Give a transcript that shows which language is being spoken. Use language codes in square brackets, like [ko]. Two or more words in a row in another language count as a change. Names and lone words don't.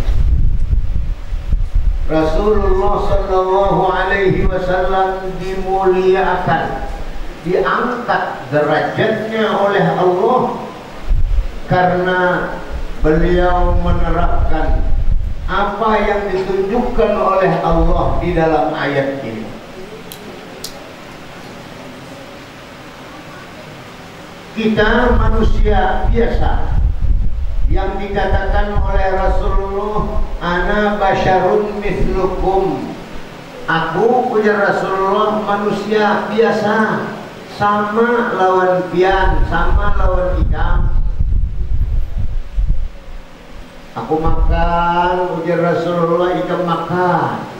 [id] Rasulullah [ar] صلى الله عليه وسلم [id] dimuliakan, diangkat derajatnya oleh Allah karena beliau menerapkan apa yang ditunjukkan oleh Allah di dalam ayat ini. Kita manusia biasa yang dikatakan oleh Rasulullah, [ar] أنا بشر مثلكم, [bjn] aku ujar Rasulullah manusia biasa, sama lawan pian, sama lawan ikan. Aku makan, ujar Rasulullah, ikan makan.